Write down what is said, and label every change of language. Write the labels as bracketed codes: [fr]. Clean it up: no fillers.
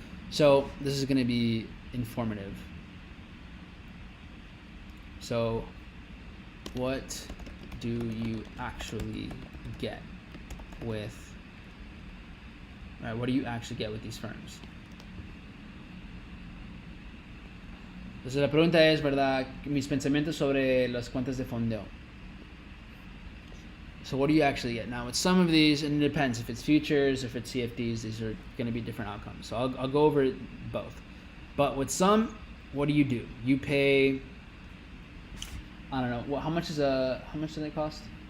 [en] So this is going to be informative. So what do you actually get with, all right, what do you actually get with these firms? [es] Entonces la pregunta es, ¿verdad? Mis pensamientos sobre las cuentas de fondeo. [en] So what do you actually get? Now with some of these, and it depends if it's futures, if it's CFDs, these are going to be different outcomes. So I'll go over both. But with some, what do? You pay, I don't know, how much do they cost?